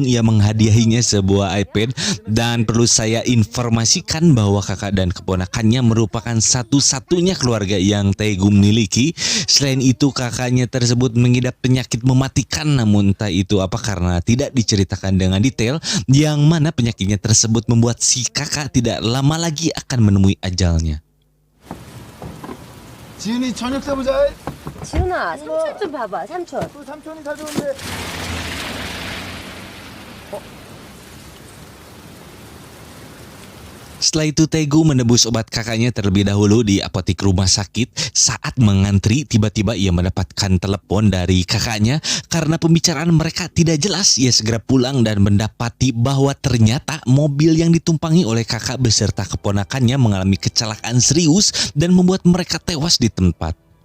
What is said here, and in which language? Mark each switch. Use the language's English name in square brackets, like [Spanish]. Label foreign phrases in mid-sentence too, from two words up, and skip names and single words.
[Indonesian] Ia menghadiahinya sebuah iPad, dan perlu saya informasikan bahwa kakak dan keponakannya merupakan satu-satunya keluarga yang Tae-gu miliki. Selain itu, kakaknya tersebut mengidap penyakit mematikan, namun tak itu apa karena tidak diceritakan dengan detail, yang mana penyakitnya tersebut membuat si kakak tidak lama lagi akan menemui ajalnya. [Korean] 지은이 저녁 사보자. 지훈아, 삼촌 좀 봐봐, 삼촌. 삼촌이 사주는데. [Indonesian] Setelah itu Tae-gu menebus obat kakaknya terlebih dahulu di apotek rumah sakit. Saat mengantri, tiba-tiba ia mendapatkan telepon dari kakaknya. Karena pembicaraan mereka tidak jelas, ia segera pulang dan mendapati bahwa ternyata mobil yang ditumpangi oleh kakak beserta keponakannya mengalami kecelakaan serius dan membuat mereka tewas di tempat.